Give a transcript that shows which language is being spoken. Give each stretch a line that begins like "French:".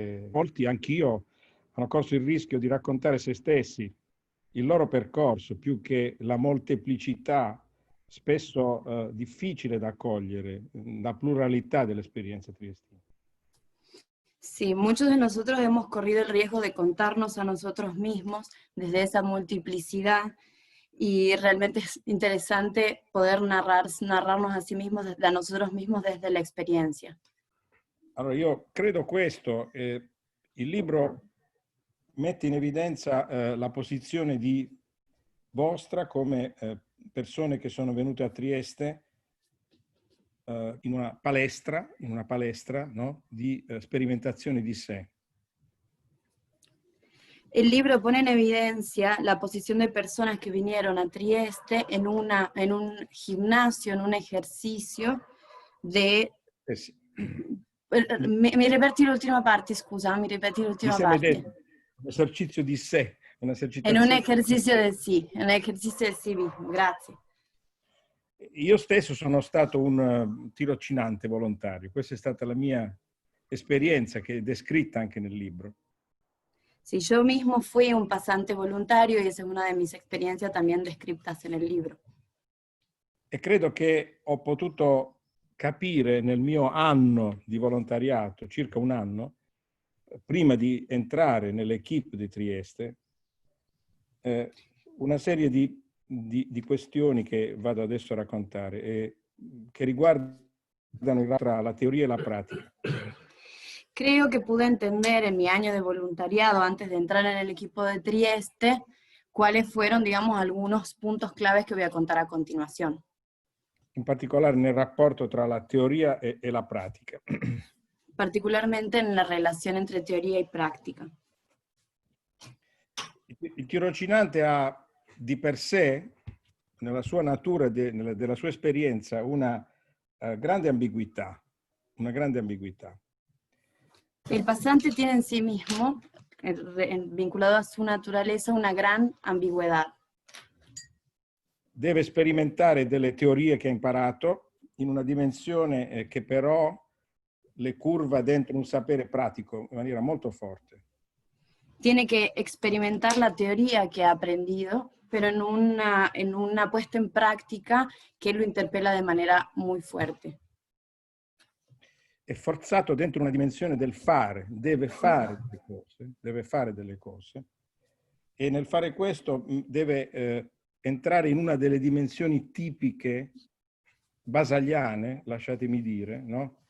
Italian: Molti, anch'io, hanno corso il rischio di raccontare se stessi, il loro percorso, più che la molteplicità, spesso difficile da accogliere, la pluralità dell'esperienza triestina.
Spanish: Sí, muchos de nosotros hemos corrido el riesgo de contarnos a nosotros mismos desde esa multiplicidad, y realmente es interesante poder narrarnos a sí mismos, a nosotros mismos desde la experiencia.
Italian: Allora io credo questo, il libro mette in evidenza la posizione di vostra come persone che sono venute a Trieste in una palestra, no? Di sperimentazione di sé.
Spanish: El libro pone en evidencia la posición de personas que vinieron a Trieste en un gimnasio, en un ejercicio de...
Italian: Sì. Mi ripeti l'ultima parte, scusa, mi ripeti l'ultima parte. Un esercizio di sé,
Spanish: En un ejercicio de sí, en un ejercicio de sí mismo, grazie.
Italian: Io stesso sono stato un tirocinante volontario, questa è stata la mia esperienza che è descritta anche nel libro.
Spanish: Sí, yo mismo fui un pasante voluntario y esa es una de mis experiencias también descritas en el libro.
Italian: E credo che ho potuto capire nel mio anno di volontariato, circa un anno, prima di entrare nell'equipe di Trieste, una serie di questioni che vado adesso a raccontare e che riguardano
Spanish: la teoría y la práctica. Creo que pude entender en mi año de voluntariado, antes de entrar en el equipo de Trieste, cuáles fueron, digamos, algunos puntos claves que voy a contar a continuación.
Italian: In particolare nel rapporto tra la teoria e la pratica.
Spanish: Particularmente en la relación entre teoría y práctica.
Italian: Il tirocinante ha di per sé, nella sua natura, della sua esperienza, una grande ambiguità. Una grande ambiguità.
Spanish: El pasante tiene en sí mismo, vinculado a su naturaleza, una gran ambigüedad.
Italian: Deve sperimentare delle teorie che ha imparato in una dimensione che però le curva dentro un sapere pratico in maniera molto forte.
Spanish: Tiene que experimentar la teoría que ha aprendido, pero en una puesta en práctica que lo interpela de manera muy fuerte.
Italian: È forzato dentro una dimensione del fare, deve fare delle cose, e nel fare questo deve entrare in una delle dimensioni tipiche basaliane, lasciatemi dire, no?